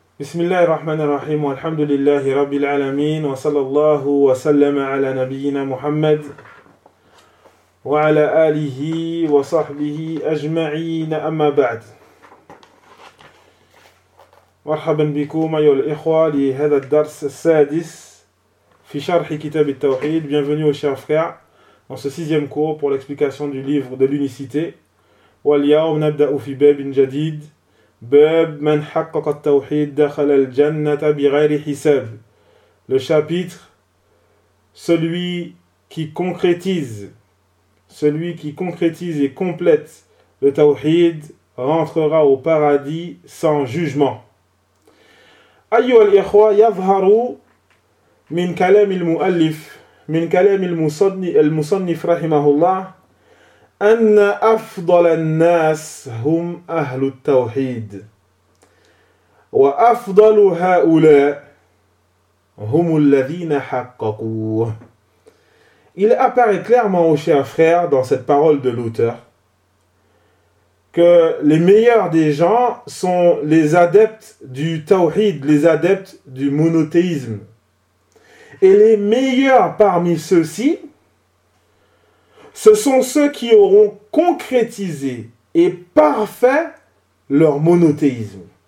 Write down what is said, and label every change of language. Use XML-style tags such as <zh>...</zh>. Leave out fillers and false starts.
<ar>بسم الله الرحمن الرحيم والحمد لله رب العالمين وصلى الله وسلم على نبينا محمد وعلى آله وصحبه أجمعين أما بعد مرحبا بكم أيها الإخوة لهذا الدرس السادس في شرح كتاب التوحيد.</ar> <fr>Bienvenue aux chers frères dans ce sixième cours pour l'explication du livre de l'unicité.</fr> <ar>واليوم نبدأ في باب جديد باب من حقق التوحيد دخل الجنة بغير حساب.</ar> <fr>Le chapitre, celui qui concrétise et complète le tawhid rentrera au paradis sans jugement.</fr> <ar>أيها الإخوة يظهر من كلام المصنف رحمه الله أن أفضل الناس هم أهل التوحيد وأفضل هؤلاء هم الذين حققوا.</ar> <fr>Il apparaît clairement aux chers frères dans cette parole de l'auteur que les meilleurs des gens sont les adeptes du tawhid, les adeptes du monothéisme. Et les meilleurs parmi ceux-ci, ce sont ceux qui auront concrétisé et parfait leur monothéisme.</fr>